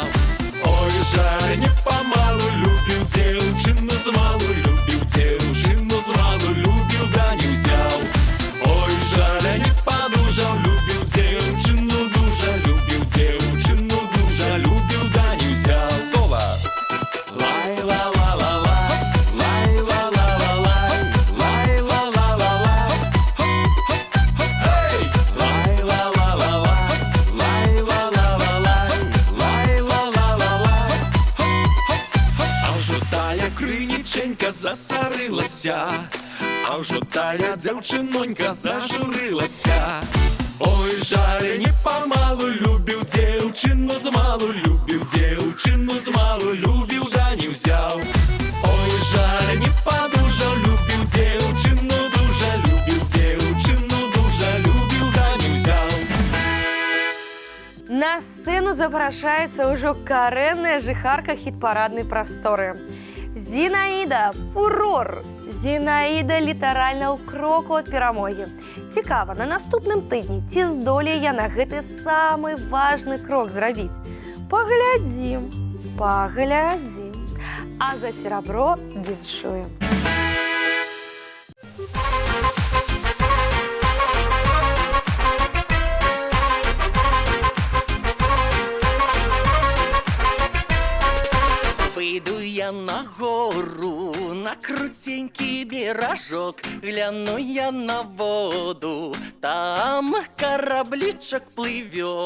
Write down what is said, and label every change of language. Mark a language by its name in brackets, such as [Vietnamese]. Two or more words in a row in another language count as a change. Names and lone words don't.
[Ukrainian] Ой, жаль, не помалу любив дівчину змалу, любив дівчину змалу, любив, да не взяв. Ой, жаль, не подужав, любив дівчину дуже, любив дівчину дуже, любив, да не взяв. Соло! Лай-ла-ла-ла-ла, лай-ла-ла-ла-лай, лай-ла-ла-ла-лай, хей! Лай-ла-ла-ла-лай, лай-ла-ла-ла-лай, лай-ла-ла-ла-лай. А вже тая криніченька засарилася, а вже тая дівчинонька зажурилася. Ой, жаль, не помалу любив дівчину змалу, любив дівчину змалу, любив, да не взяв. Ой, жаль, не подужав, любив дівчину дуже, любив дівчину дуже, любив, да не взяв. [Belarusian] На сцену запрошается уже каренная жихарка хит-парадной просторы. Зінаїда – фурор! Зінаїда літаральна ў кроку ад перамогі. Цікава, на наступным тыдні ці здолее яна гэты самы важны крок зрабіць. Паглядзім, паглядзім. А за серабро віншуем. [Russian] Выйду я на гору, на крутенький бережок, гляну я на воду, там корабличок плывет.